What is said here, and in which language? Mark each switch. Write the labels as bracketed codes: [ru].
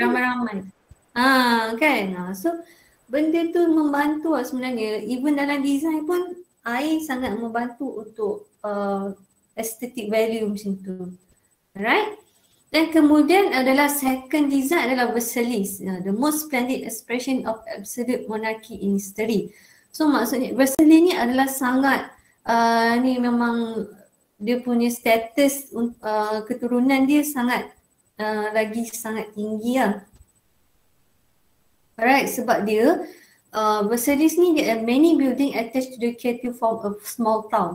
[ms] ramai-ramai. Kan. So benda tu membantu lah sebenarnya. Even dalam design pun air sangat membantu untuk [en] aesthetic value [ms] macam tu. Alright. Dan kemudian adalah second design adalah Versailles. [en] The most splendid expression of absolute monarchy in history. [ms] So maksudnya Versailles ni adalah sangat ni memang dia punya status keturunan dia sangat lagi sangat tinggi lah. Alright, sebab dia Versailles ni dia [en] many building attached to the capital form of small town.